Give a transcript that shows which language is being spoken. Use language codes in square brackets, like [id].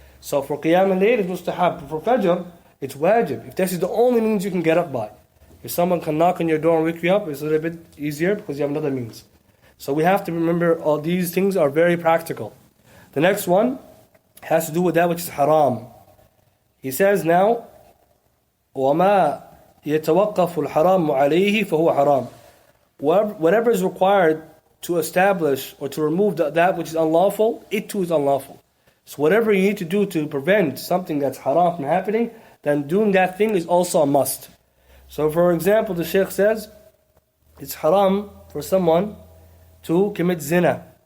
[en] So for Qiyam al-Layl, it's mustahab. For Fajr, it's wajib. If this is the only means you can get up by. If someone can knock on your door and wake you up, it's a little bit easier because you have another means. So we have to remember all these things are very practical. The next one has to do with that which is haram. He says now, [ar] وَمَا يَتَوَقَّفُ الْحَرَامُ عَلَيْهِ فَهُوَ حَرَامٌ. [en] Whatever is required to establish or to remove that which is unlawful, it too is unlawful. So whatever you need to do to prevent something that's haram from happening, then doing that thing is also a must. So for example, the Shaykh says, it's haram for someone to commit zina.